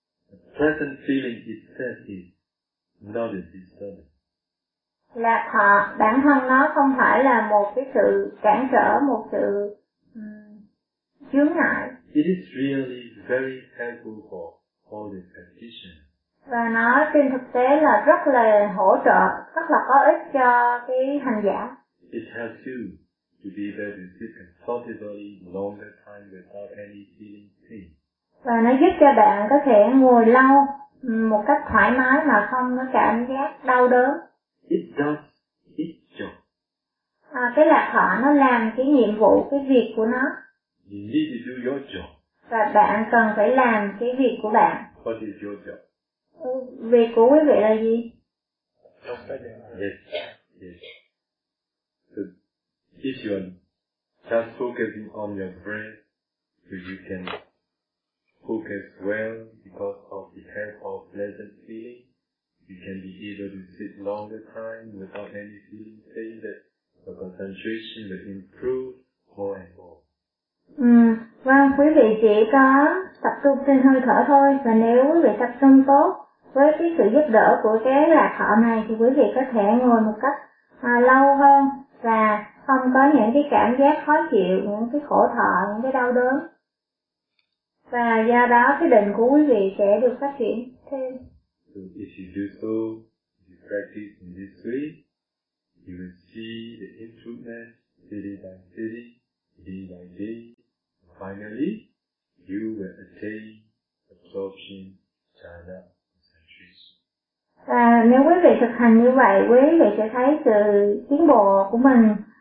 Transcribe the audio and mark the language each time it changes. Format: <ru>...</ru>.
<en>The present feeling itself is not a disturbance.</en> <vi>Lạc thọ bản thân nó không phải là một cái sự cản trở, một sự chướng ngại.</vi> <en>It is really very helpful for all the practitioners.</en> <vi>Và nó trên thực tế là rất là hỗ trợ, rất là có ích cho cái hành giả.</vi> <en>It helps you to be able to sit comfortably longer time without any feeling pain.</en> <vi>Và nó giúp cho bạn có thể ngồi lâu một cách thoải mái mà không có cảm giác đau đớn.</vi> <en>It does its job.</en> <vi>Cái lạc thọ nó làm cái nhiệm vụ, cái việc của nó.</vi> <en>You need to do your job.</en> <vi>Và bạn cần phải làm cái việc của bạn.</vi> <en>What is your job?</en> <vi>Việc của quý vị là gì?</vi> <en>Yes, yes. If you are just focusing on your breath, so you can focus well because of the help of pleasant feeling, you can be able to sit longer time without any feeling pain, that your concentration will improve more and more.</en> <vi>Vâng, quý vị chỉ có tập trung trên hơi thở thôi, và nếu quý vị tập trung tốt với cái sự giúp đỡ của cái lạc thọ này thì quý vị có thể ngồi một cách lâu hơn và không có những cái cảm giác khó chịu, những cái khổ thọ, những cái đau đớn. Và do đó cái định của quý vị sẽ được phát triển thêm.</vi> <en>So if you do so, if you practice in this way, you will see the improvement city, day by day. Finally, you will attain absorption, jhana, concentration.</en> <vi>Và nếu quý vị thực hành như vậy, quý vị sẽ thấy sự tiến bộ của mình.</vi>